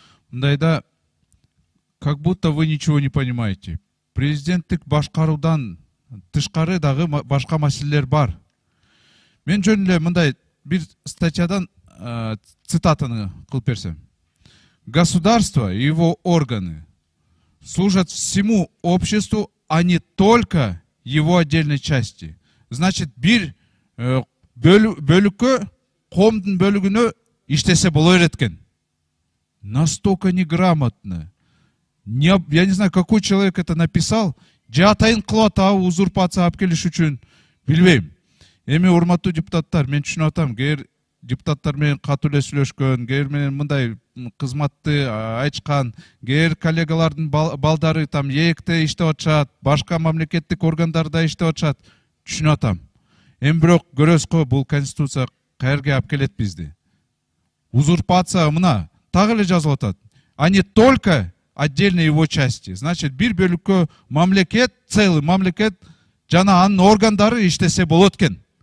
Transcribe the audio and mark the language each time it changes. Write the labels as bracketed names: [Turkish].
[Russian] Мындайда, как будто вы ничего не понимаете. [Kyrgyz] Президенттик башкаруудан тышкары дагы башка маселелер бар. Мен жөн эле мындай бир статьядан цитатаны кылып берсем. [Russian] Государство и его органы служат всему обществу, а не только его отдельной части. [Kyrgyz] Значит, бир бөлүккө, коомдун бөлүгүнө иштесе боло берет экен. [Russian] Настолько неграмотно. Я не знаю, какой человек это написал. [Kyrgyz] Же атайын кылып атабы узурпация алып келиш үчүн билбейм. Эми урматтуу депутаттар, мен түшүнүп атам, кээ депутаттар менен катуу эле сүйлөшкөн, кээ менен мындай кызматты айтышкан, кээ коллегалардын балдары там ээкте иштеп атышат, башка мамлекеттик органдарда иштеп атышат, түшүнүп атам. Эми бирок көрөсүз, бул конституция каерге алып келет бизди. Узурпация мына так эле жазылып атат. [Russian] А не только отдельные его части. [Kyrgyz] Значит, бир бөлүккө мамлекет, целый мамлекет жана анын органдары иштесе болот экен.